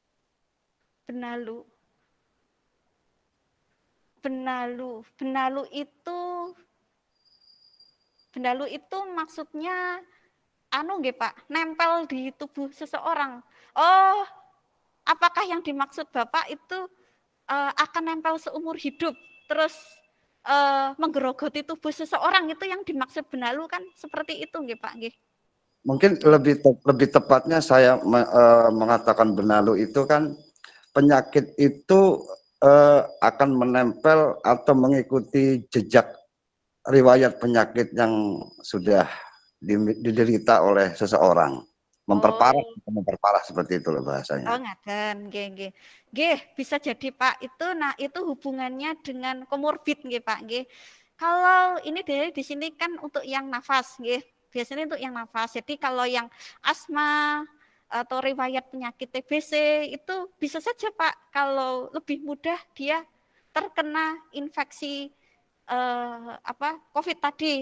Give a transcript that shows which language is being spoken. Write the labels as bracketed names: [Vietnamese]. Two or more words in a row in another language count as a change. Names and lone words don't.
[Indonesian] Benalu itu maksudnya nggih Pak, nempel di tubuh seseorang. Oh, apakah yang dimaksud Bapak itu akan nempel seumur hidup, terus menggerogoti tubuh seseorang, itu yang dimaksud benalu kan seperti itu nggih Pak nggih? Mungkin lebih tepatnya saya mengatakan benalu itu kan penyakit itu akan menempel atau mengikuti jejak riwayat penyakit yang sudah diderita oleh seseorang, memperparah seperti itu loh bahasanya. [Javanese] Oh ngaten, nggih. Nggih, [Indonesian] bisa jadi Pak. Itu hubungannya dengan komorbid nggih Pak nggih. Kalau ini di sini kan untuk yang nafas nggih. Biasanya untuk yang nafas. Jadi kalau yang asma atau riwayat penyakit TBC itu bisa saja Pak, kalau lebih mudah dia terkena infeksi COVID tadi.